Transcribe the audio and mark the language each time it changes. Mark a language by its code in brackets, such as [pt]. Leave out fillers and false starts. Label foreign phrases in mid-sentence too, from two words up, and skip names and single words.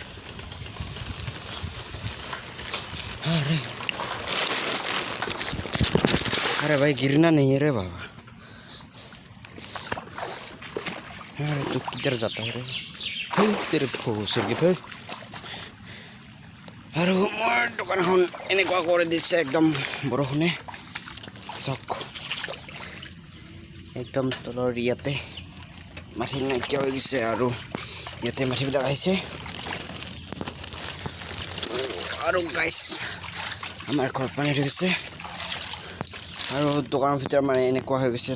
[hi] अरे भाई गिरना नहीं है रे बाबा। अरे तू किधर जाता है रे, तेरे भोसर की फिर। [as] আৰু মোৰ দোকানখন এনেকুৱা কৰি দিছে একদম বৰষুণে। চক একদম তলৰ ইয়াতে মাটি নাইকিয়া হৈ গৈছে আৰু ইয়াতে মাটিবিলাক আহিছে। আৰু গাইছ আমাৰ ঘৰত পানী হৈ গৈছে আৰু দোকানৰ ভিতৰত মানে এনেকুৱা হৈ গৈছে।